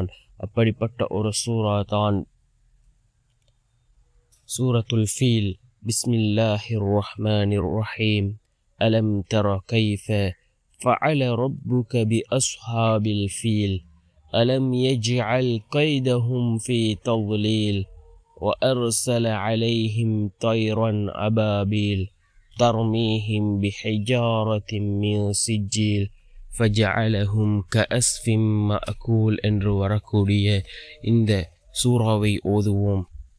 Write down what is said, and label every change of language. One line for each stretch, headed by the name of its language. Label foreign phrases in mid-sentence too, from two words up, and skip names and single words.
Tamil: அப்படிப்பட்ட ஒரு சூரா தான் சூரத்துல் ஃபீல்.
Arabic: بسم الله الرحمن الرحيم. ألم تر كيف فعل ربك بأصحاب الفيل ألم يجعل كيدهم في தضلீல் وأرسل عليهم طيرا أبابيل ترميهم بحجارة من سجيل فجعلهم كأسف مأكول
Tamil: என்று வரக்கூடிய இந்த சூறாவை ஓதுவோம்.